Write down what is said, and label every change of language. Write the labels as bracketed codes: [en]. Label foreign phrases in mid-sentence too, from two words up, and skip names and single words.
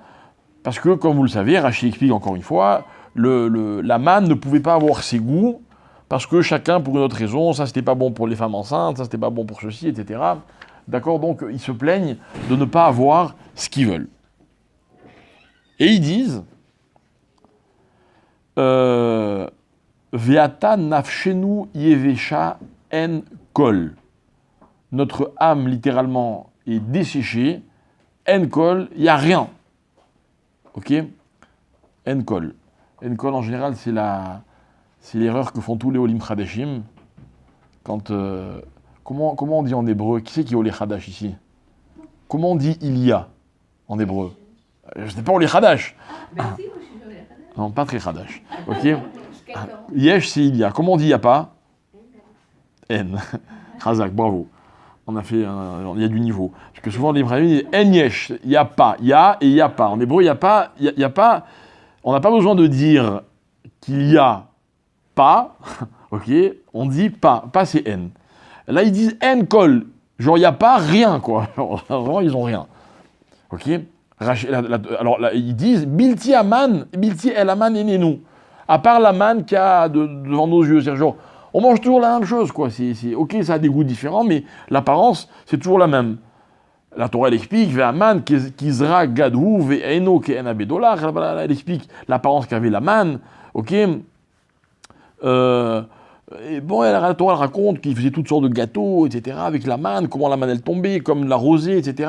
[fr] Parce que, comme vous le savez, Rachid explique encore une fois, la manne ne pouvait pas avoir ses goûts, parce que chacun, pour une autre raison, ça c'était pas bon pour les femmes enceintes, ça c'était pas bon pour ceci, etc. D'accord? Donc ils se plaignent de ne pas avoir ce qu'ils veulent. Et ils disent [he] ועתה נפשנו יבשה אין כל. [fr] Notre âme, littéralement, est desséchée. [he] אין כל, [fr] il n'y a rien. Ok? [he] אין כל. אין כל, [fr] en général, C'est l'erreur que font tous les [he] עולים חדשים. [fr] Quand, comment on dit en hébreu? Qui c'est qui est [he] עולה חדש [fr] ici? Comment on dit il y a en hébreu? Je sais pas [he] עולה חדש. [fr] Merci, moi je suis [he] עולה חדש. [fr] Non, pas très Chadash. Ok. Yesh, c'est il y a. Comment on dit il n'y a pas? N. Chazak, bravo. On a fait, il y a du niveau. Parce que souvent les Hébraïens disent [he] אין יש, [fr] il n'y a pas. Il y a et il n'y a pas. En hébreu, il n'y a pas. Il y a pas. On n'a pas besoin de dire qu'il y a pas. Ok. On dit pas. Pas c'est N. Là, ils disent [he] אין כל. [fr] Genre, il n'y a pas rien, quoi. Genre, vraiment, ils n'ont rien. Ok. Alors là, ils disent [he] בלתי המן, בלתי אל המן עינינו. [fr] À part la manne qu'il y a devant nos yeux. C'est genre, on mange toujours la même chose, quoi. Ok, ça a des goûts différents, mais l'apparence, c'est toujours la même. La Torah, elle explique, [he] והמן, כזרע, גד הוא, ועינו, כעין הבדולח. [fr] Elle explique l'apparence qu'avait la manne, ok. Et bon, la Torah, elle raconte qu'il faisait toutes sortes de gâteaux, etc., avec la manne, comment la manne, elle tombait, comme la rosée, etc.